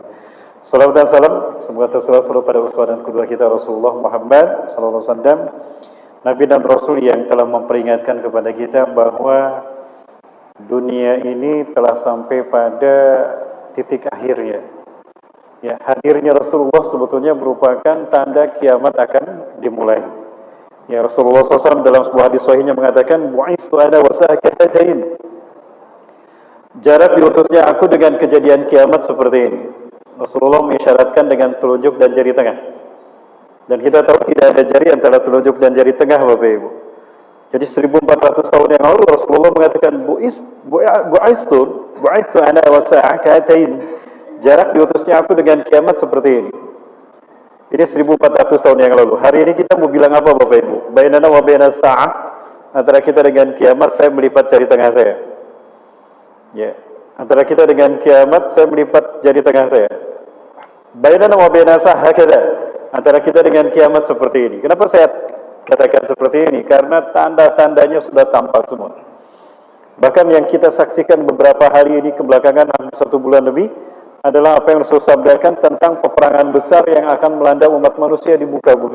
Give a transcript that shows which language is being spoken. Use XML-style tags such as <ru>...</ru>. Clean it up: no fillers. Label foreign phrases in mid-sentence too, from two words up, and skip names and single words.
<id>Salawat dan salam semoga tersurah pada uswah dan kedua kita Rasulullah Muhammad SAW, Nabi dan Rasul yang telah memperingatkan kepada kita bahwa dunia ini telah sampai pada titik akhirnya. Ya, hadirnya Rasulullah sebetulnya merupakan tanda kiamat akan dimulai. Ya, Rasulullah SAW dalam sebuah hadis sahihnya mengatakan,</id> <ar>"بعثت أنا والساعة كهاتين."</ar> <id>Jarak diutusnya aku dengan kejadian kiamat seperti ini. Rasulullah mengisyaratkan dengan telunjuk dan jari tengah. Dan kita tahu tidak ada jari antara telunjuk dan jari tengah, Bapak Ibu. Jadi 1400 tahun yang lalu Rasulullah mengatakan,</id> <ar>"بعثت أنا والساعة كهاتين."</ar> <id>Jarak diutusnya aku dengan kiamat seperti ini. Ini 1400 tahun yang lalu. Hari ini kita mau bilang apa, Bapak Ibu?</id> <ar>بيننا وبين الساعة,</ar> <id>antara kita dengan kiamat saya melipat jari tengah saya. Ya, antara kita dengan kiamat saya melipat jari tengah saya.</id> <ar>بيننا وبين الساعة هكذا,</ar> <id>antara kita dengan kiamat seperti ini. Kenapa saya katakan seperti ini? Karena tanda-tandanya sudah tampak semua. Bahkan yang kita saksikan beberapa hari ini kebelakangan, 1 bulan lebih, adalah apa yang Rasul sabdakan tentang peperangan besar yang akan melanda umat manusia di muka bumi.</id>